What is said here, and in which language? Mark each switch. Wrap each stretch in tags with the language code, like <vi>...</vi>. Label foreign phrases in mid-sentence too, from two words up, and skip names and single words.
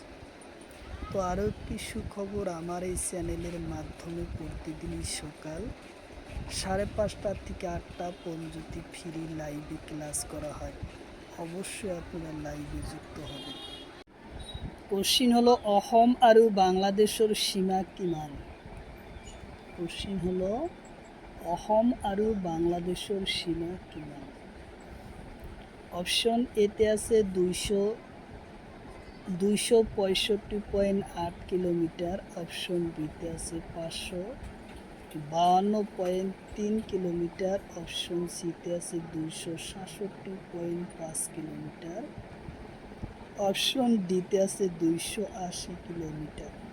<bn>তো আরও একটি সুখবর, আমার এই চ্যানেলের মাধ্যমে প্রতিদিনই সকাল 5:30 থেকে 8টা পর্যন্ত ফ্রি লাইভে ক্লাস করা হয়। অবশ্যই আপনারা লাইভে যুক্ত হবেন। কোশ্চিন হলো</bn> <as>অসম আৰু বাংলাদেশৰ সীমা কিমান?</as> <bn>কোশ্চিন হলো</bn> <as>অসম আৰু বাংলাদেশৰ সীমা কিমান?</as> <bn>অপশন এতে আছে 265.8 কিলোমিটার, অপশন বিতে আছে 552.3 কিলোমিটার, অপশন সিতে আছে 267.5 কিলোমিটার, অপশন ডিতে আছে 280 কিলোমিটার।</bn>